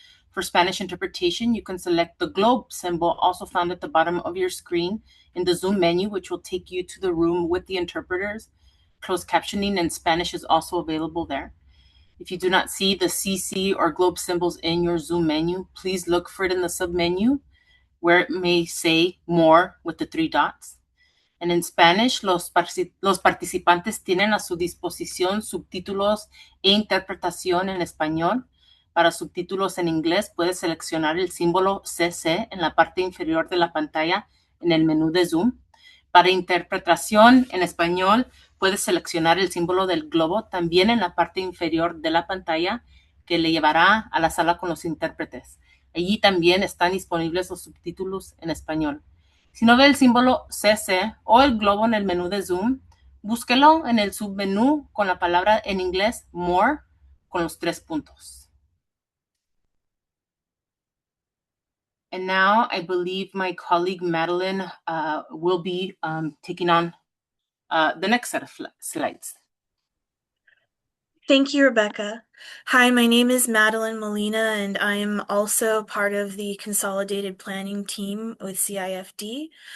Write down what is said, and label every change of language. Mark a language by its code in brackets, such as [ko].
[en] For Spanish interpretation, you can select the globe symbol also found at the bottom of your screen in the Zoom menu, which will take you to the room with the interpreters. Closed captioning in Spanish is also available there. If you do not see the CC or globe symbols in your Zoom menu, please look for it in the submenu where it may say more with the 3 dots. And in Spanish, [es] los participantes tienen a su disposición subtítulos e interpretación en español. Para subtítulos en inglés, puedes seleccionar el símbolo CC en la parte inferior de la pantalla en el menú de Zoom. Para interpretación en español, puedes seleccionar el símbolo del globo también en la parte inferior de la pantalla que le llevará a la sala con los intérpretes. Allí también están disponibles los subtítulos en español. Si no ve el símbolo CC o el globo en el menú de Zoom, búsquelo en el submenú con la palabra en inglés More con los 3 puntos. [en] And now I believe my colleague Madeline will be taking on the next set of slides. Thank you, Rebecca. Hi, my name is Madeline Molina, and I am also part of the Consolidated Planning team with CIFD.